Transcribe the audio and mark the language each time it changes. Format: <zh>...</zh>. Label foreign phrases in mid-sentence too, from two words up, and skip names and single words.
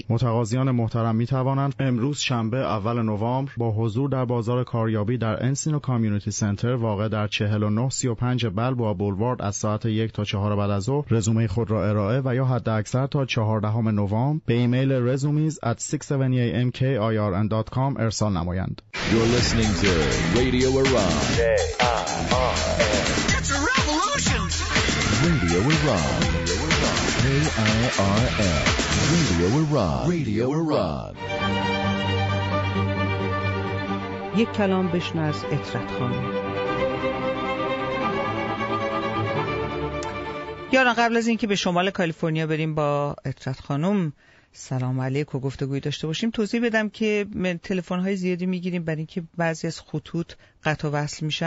<fa>متقاضیان محترم می‌توانند امروز شنبه اول نوامبر با حضور در بازار کاریابی در انسینو کامیونیتی سنتر واقع در 4935 بلبوآ بولوارد از ساعت 1 تا 4 بعد از ظهر رزومه خود را ارائه و یا حداکثر تا 14 نوامبر به ایمیل resumes@670amkirn.com ارسال نمایند.</fa> <en>You're listening to Radio Iran. It's a revolution. Radio Iran. KIRN. Radio Iran. Radio Iran.</en> <fa>یک کلام بشنو از اطرت خانم. یاران قبل از اینکه به شمال کالیفرنیا بریم با اطرت خانم سلام علیک و گفتگوی داشته باشیم، توضیح بدم که تلفن‌های زیادی میگیریم برای اینکه بعضی از خطوط قطع و وصل میشن.</fa>